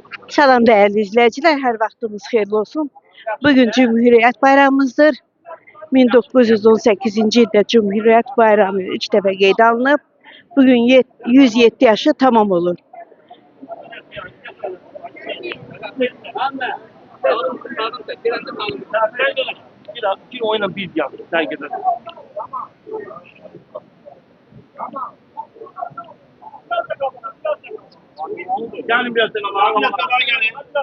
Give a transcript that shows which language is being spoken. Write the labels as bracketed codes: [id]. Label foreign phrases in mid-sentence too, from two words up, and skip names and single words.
[tr] Salam değerli izleyiciler, [az] her vaxtınız xeyirli olsun. [tr] Bugün Cumhuriyet Bayramımızdır. [az] 1918-ci ildə Cumhuriyet Bayramı ilk dəfə qeydə alınıb. Bugün 107 yaşı tamam olur. [tr] Bir oyna bir yan. Sergide. Gelin biraz sen Allah'a. Biraz daha gelin.